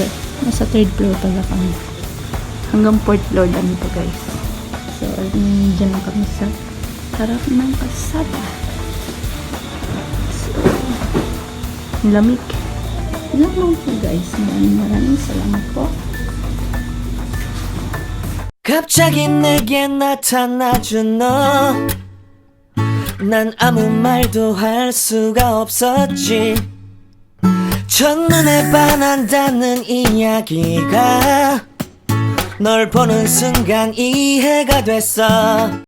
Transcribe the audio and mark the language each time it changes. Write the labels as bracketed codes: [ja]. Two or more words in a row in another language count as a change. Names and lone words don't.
[tl] Nasa [en] 3rd floor [tl] pala kami. Hanggang [en] 4th floor [tl] lang ito guys. So, dyan lang kami sa harap ng kasada. So, lamig. Ilang lang po guys. Maraming salamat po. [ko] 갑자기 내게 나타나준 너. 난 아무 말도 할 수가 없었지. 첫눈에 반한다는 이야기가 널 보는 순간 이해가 됐어.